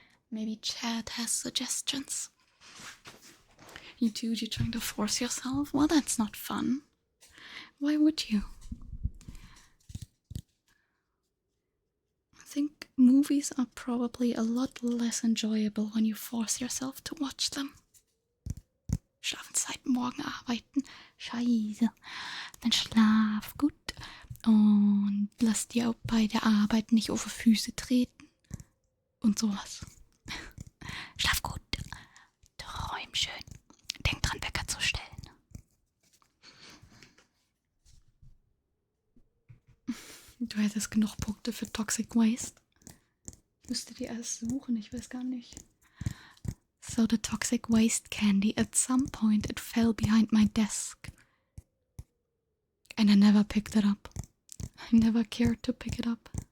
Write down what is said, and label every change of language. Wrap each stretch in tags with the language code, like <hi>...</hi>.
<en>Maybe chat has suggestions. You dude, you're trying to force yourself? Well, that's not fun. Why would you? I think movies are probably a lot less enjoyable when you force yourself to watch them.</en> <de>Schlafenszeit, morgen arbeiten. Scheiße. Dann schlaf gut und lass dir bei der Arbeit nicht auf die Füße treten. Und sowas. Schlaf gut. Träum schön. Denk dran, Wecker zu stellen. Du hättest genug Punkte für Toxic Waste. Ich müsste die alles suchen, ich weiß gar nicht.</de> <en>So the toxic waste candy, at some point it fell behind my desk. And I never picked it up. I never cared to pick it up.</en>